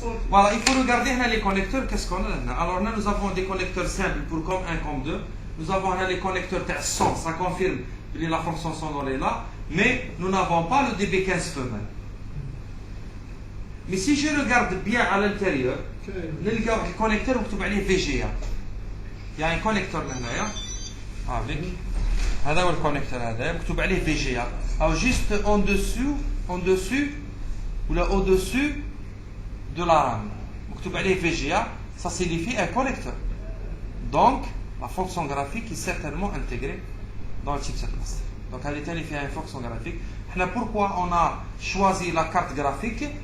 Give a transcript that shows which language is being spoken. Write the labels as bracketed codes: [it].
[fr] Voilà, il faut regarder les connecteurs. Qu'est-ce qu'on a là? Alors là, nous avons des connecteurs simples pour comme 1, comme 2. Nous avons là les connecteurs 100, ça confirme que la fonction sonore est là. Mais nous n'avons pas le DB15 femelle. Mais si je regarde bien à l'intérieur, [ar] نلقى واحد الكونيكتور مكتوب عليه VGA. [fr] Il y a un connecteur [ar] لهنايا. avec هذا هو الكونيكتور هذا مكتوب عليه VGA. [fr] Alors juste en dessus ou là au-dessus de la RAM. [ar] مكتوب عليه VGA, [fr] ça signifie un connecteur. Donc la fonction graphique est certainement intégrée dans le chipset master. Donc elle est fait une fonction graphique. Pourquoi on a choisi la carte graphique?